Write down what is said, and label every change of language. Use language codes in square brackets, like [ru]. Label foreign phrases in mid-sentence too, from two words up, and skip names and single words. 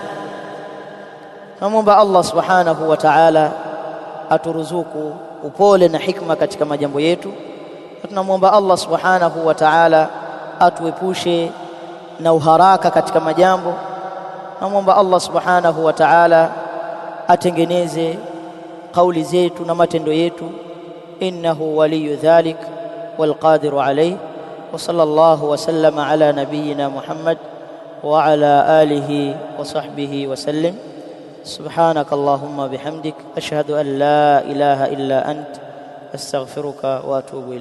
[sw] Namuomba Allah [ar] سبحانه وتعالى [sw] aturuzuku upole na hikma katika majambo yetu, na tunamuomba Allah [ar] سبحانه وتعالى [sw] atuepushe na uharaka katika majambo. Namuomba Allah [ar] سبحانه وتعالى [sw] atengeneze kauli zetu na matendo yetu, [ar] إنه ولي ذلك والقادر عليه. وصلى الله وسلم على نبينا محمد وعلى آله وصحبه وسلم. سبحانك اللهم بحمدك أشهد أن لا إله إلا أنت أستغفرك وأتوب إليك.